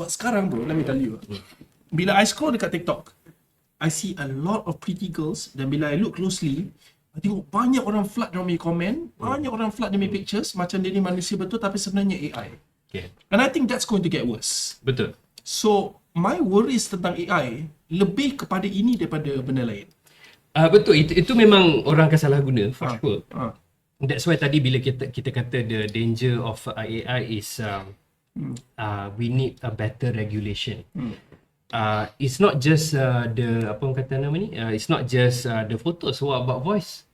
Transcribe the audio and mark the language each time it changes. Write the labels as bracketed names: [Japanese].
[Malay] Sebab sekarang bro, [English] let me tell you, [Malay] bila I scroll dekat TikTok, [English] I see a lot of pretty girls, [Malay] dan bila I look closely, I tengok banyak orang flood dalam punya komen, banyak orang flood dalam punya pictures, macam dia ni manusia betul tapi sebenarnya AI. [English] Okay. And I think that's going to get worse. [Malay] Betul. So, my worries tentang AI lebih kepada ini daripada benda lain. Betul, itu memang orang akan salah guna [English] for sure. Ah. That's why tadi bila kita kata the danger of AI is we need a better regulation. It's not just the [Malay] apa orang kata nama ni, [English] it's not just the photos. What about voice?